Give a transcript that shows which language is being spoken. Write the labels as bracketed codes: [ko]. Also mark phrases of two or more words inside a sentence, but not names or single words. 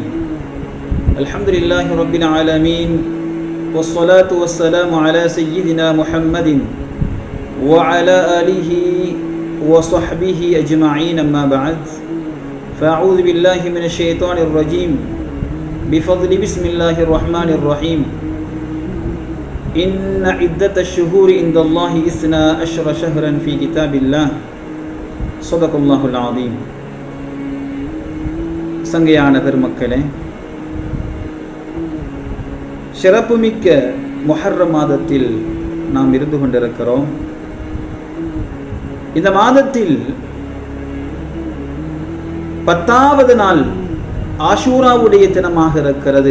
[ar] الحمد لله رب العالمين، والصلاة والسلام على سيدنا محمد وعلى آله وصحبه أجمعين، أما بعد، فأعوذ بالله من الشيطان الرجيم بفضل بسم الله الرحمن الرحيم. إن عدة الشهور عند الله 12 شهرا في كتاب الله. صدق الله العظيم. [ta] சங்கையான பெருமக்களே, சிறப்புமிக்க முஹர்ரம் மாதத்தில் நாம் இருந்து கொண்டிருக்கிறோம். இந்த மாதத்தில் 10வது நாள் ஆஷூராவுடைய தினமாக இருக்கிறது.